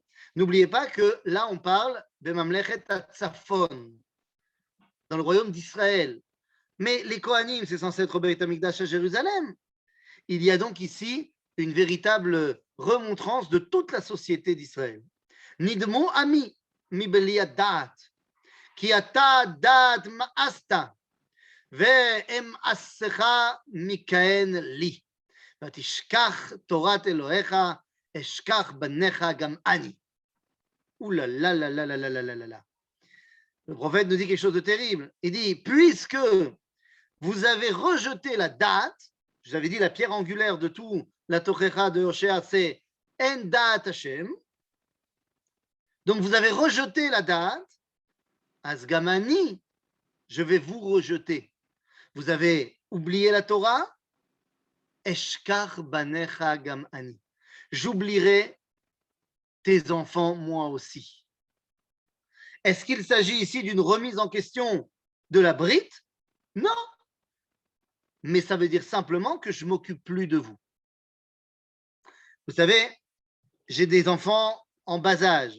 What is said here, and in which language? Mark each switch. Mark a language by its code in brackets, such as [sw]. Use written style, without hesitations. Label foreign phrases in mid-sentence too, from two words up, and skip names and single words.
[fr] N'oubliez pas que là, on parle de Mamlechet Tzafon, dans le royaume d'Israël. Mais les Kohanim, c'est censé être au Beit Hamikdash à Jérusalem. Il y a donc ici une véritable remontrance de toute la société d'Israël. [he] נדמו עמי מי בלי הדעת כי אתה דעת מאסת ואמאסך מכהן לי. ותשכח תורת אלוהיך, אשכח בניך גם אני. [fr] Ouh là là là là là là là là là. Le prophète nous dit quelque chose de terrible. Il dit, puisque vous avez rejeté la date, je vous avais dit la pierre angulaire de tout la Tochecha de Hoshea, c'est [he] אין דעת השם. [fr] Donc vous avez rejeté la date, Asgamani, je vais vous rejeter. Vous avez oublié la Torah, [he] אשכח בניך גם אני. [fr] J'oublierai tes enfants, moi aussi. Est-ce qu'il s'agit ici d'une remise en question de la brite? Non. Mais ça veut dire simplement que je ne m'occupe plus de vous. Vous savez, j'ai des enfants en bas âge.